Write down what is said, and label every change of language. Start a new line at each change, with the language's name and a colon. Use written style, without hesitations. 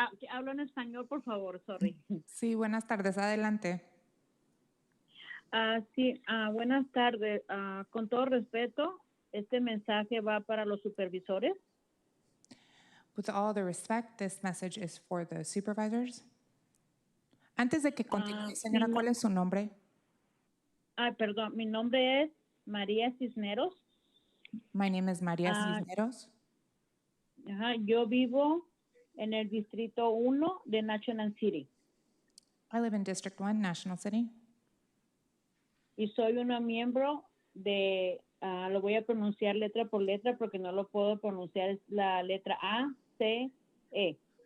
Spanish: Hablo en español, por favor,
English: sorry.
Spanish: Sí, buenas tardes, adelante. Sí, buenas tardes. Con todo respeto, este mensaje va para los supervisores.
English: With all the respect, this message is for the supervisors.
Spanish: Antes de que continúe, señora, ¿cuál es su nombre? Perdón, mi nombre es María Cisneros.
English: My name is María Cisneros.
Spanish: Yo vivo en el Distrito 1 de National City.
English: I live in District 1, National City.
Spanish: Y soy una miembro de, lo voy a pronunciar letra por letra porque no lo puedo pronunciar, es la letra A, C, E.